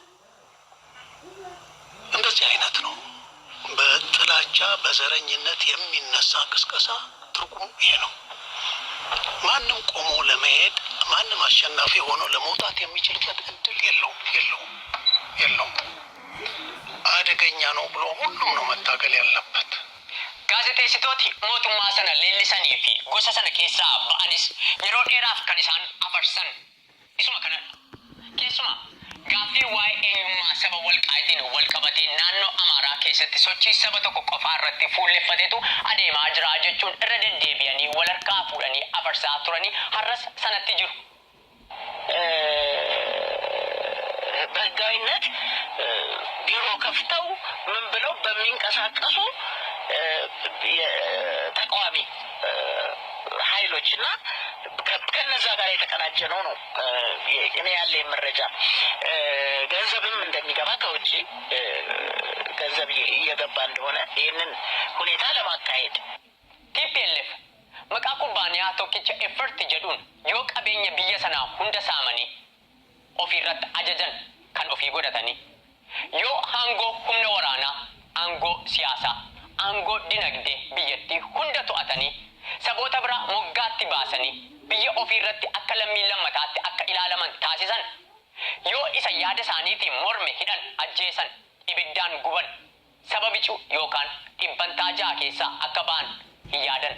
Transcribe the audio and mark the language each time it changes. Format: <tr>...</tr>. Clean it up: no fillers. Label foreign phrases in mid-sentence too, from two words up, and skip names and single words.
<am>እንደዚህ አይነት ነው በጥላቻ በዘረኝነት የሚነሳ ቅስቀሳ። ትርጉሙ ይሄ ነው። ማንም ቆሞ ለመሄድ ማንም አሸናፊ ሆኖ ለመውጣት የሚችልበት እድል የለውም። አደገኛ ነው ብሎ ሁሉም ነው መታገል ያለበት።</am> <om>Gaazexeessitooti mootummaa sana leellisanii fi gosa sana keessaa ba'anis yeroo dheeraaf kan isaan afarsan isuma kanadha. Keessumaa gaaffii waa'ee eenyummaa saba walqaayitiin wal qabatee naannoo Amaaraa keessatti sochii saba tokko qofaa irratti fuulleffateetu adeemaa jira jechuun irra deddeebi'anii wal harkaa fuudhanii afarsaa turanii har'as sanatti jiru.</om> <am>በህጋዊነት ቢሮ ከፍተው ምን ብለው በሚንቀሳቀሱ የተቃዋሚ ኃይሎችና ከነዛ ጋር የተቀናጀ ነው እኔ ያለኝ መረጃ። ገንዘብም እንደሚገባ ከውጭ ገንዘብ እየገባ እንደሆነ ይህንን ሁኔታ ለማካሄድ</am> <om>TPLF maqaa kubbaaniyaa tokkicha effort jedhuun yoo qabeenya biyya sanaa hunda saamanii ofiirratti ajajan kan ofii godhatanii yoo aangoo humna waraanaa, aangoo siyaasaa, aangoo dinagdee biyyattii hunda to'atanii saboota biraa moggaatti baasanii biyya ofiirratti akka lammii lammataatti akka ilaalaman taasisan, yoo isa yaada isaaniitiin morme hidhan ajjeesan, ibiddaan guban, saba bicuu yookaan dhibbantaa ja'a keessaa akka ba'an hin yaadan.</om>